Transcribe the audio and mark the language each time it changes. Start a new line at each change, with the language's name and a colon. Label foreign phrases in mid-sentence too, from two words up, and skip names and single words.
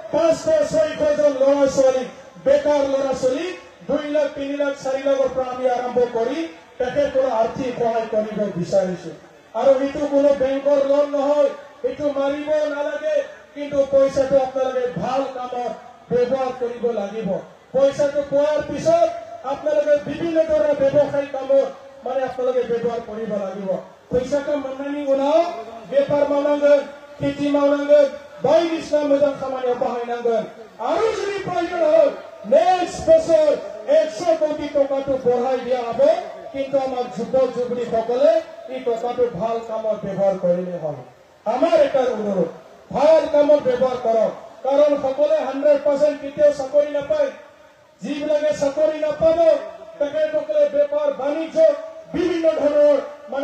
Assamese: 500-600 জন ল'ৰা ছোৱালী বেকাৰ ল'ৰা ছোৱালী 2 লাখ 3 লাখ 4 লাখৰ পৰা আমি আৰম্ভ কৰি তেখেতৰ আৰ্থিক সহায় কৰিব বিচাৰিছো আৰু এইটো কোনো বেংকৰ লোন নহয় এইটো মাৰিব নালাগে কিন্তু পইচাটো আপোনালোকে ভাল কামত ব্যৱহাৰ কৰিব লাগিব পইচাটো পোৱাৰ পিছত আপোনালোকে বিভিন্ন ধৰণৰ ব্যৱসায়িক কামত মানে আপোনালোকে ব্যৱহাৰ কৰিব লাগিব পইচাটো
Bodo: माननि गुणाव बेपार मावनांगोन खेथि मावनांगोन बायदिसिना मोजां खामानियाव बाहायनांगोन आरो जुदि प्रयोजन
Assamese: হয় नेक्स्ट বছর 100 কোটি টাকাটো বঢ়াই দিয়া হ'ব কিন্তু আমাৰ যুৱক যুৱতীসকলে এই টকাটো ভাল কামত ব্যৱহাৰ কৰিলে হ'ব আমাৰ এটা অনুৰোধ ভাল কামত ব্যৱহাৰ কৰক কাৰণ সকলে 100% কেতিয়াও চাকৰি নাপায় যিবিলাকে চাকৰি নাপাব তেখেতসকলে বেপাৰ বাণিজ্য বিভিন্ন ধৰণৰ মানে